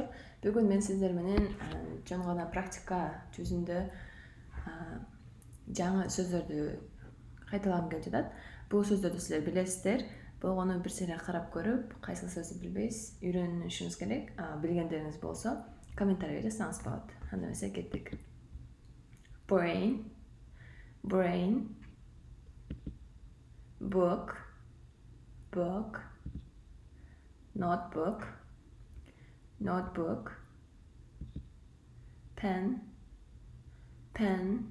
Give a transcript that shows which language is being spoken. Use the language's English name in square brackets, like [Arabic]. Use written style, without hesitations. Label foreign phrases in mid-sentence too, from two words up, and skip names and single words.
[Kyrgyz] Бүгүн мен сиздер менен жөн гана практика жүзүндө жаңы сөздөрдү кайталагым келип жатат. Бул сөздөрдү силер билесиздер. Болгону бир сыйра карап көрүп, кайсы сөздү билбейсиз, үйрөнүшүңүз керек. Билгендериңиз болсо, комментарийге жазсаңыз болот. Анда эмесе кеттик. [English] Brain, brain. Book, book. Notebook, notebook. Pen, pen.